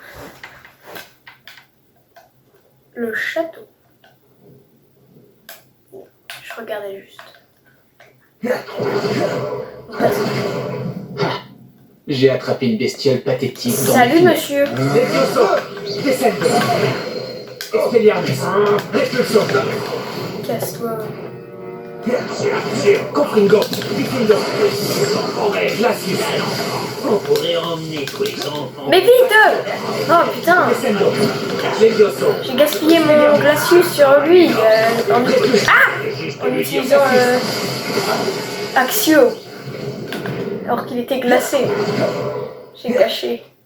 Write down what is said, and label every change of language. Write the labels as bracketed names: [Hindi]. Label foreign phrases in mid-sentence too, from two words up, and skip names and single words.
[French] Le château. Je regardais juste. j'ai attrapé une bestiole pathétique dans le Salut filet. monsieur. Levioso. Descendo. Expelliarmus. Expulso. Casse-toi. Confringo. Diffindo. Glacius. On pourrait emmener tous les enfants. Mais vite! Oh putain! Descendo. Levioso. J'ai gaspillé mon glacius sur lui en utilisant Axio. Alors qu'il était glacé. J'ai gâché.